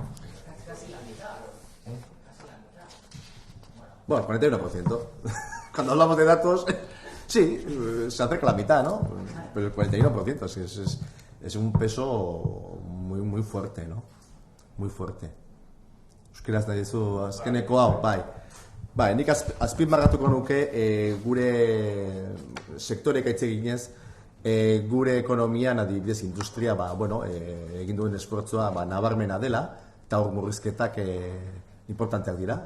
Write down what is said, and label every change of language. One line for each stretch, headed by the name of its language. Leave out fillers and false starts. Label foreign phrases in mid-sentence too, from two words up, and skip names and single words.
Spanish: Casi la mitad. Casi la Bueno, mitad. 41%. Cuando hablamos de datos, sí, se acerca a la mitad, ¿no? Pero el 41% es un peso muy, muy fuerte, ¿no? Muy fuerte.
Basque: Euskaraz nahi duzu azkeneko hau, bai, nik azpimarratuko nuke gure sektorek hitz eginez, gure ekonomian, adibidez, industria, egin duen esfortzua nabarmena dela, eta hor murrizketak importanteak dira.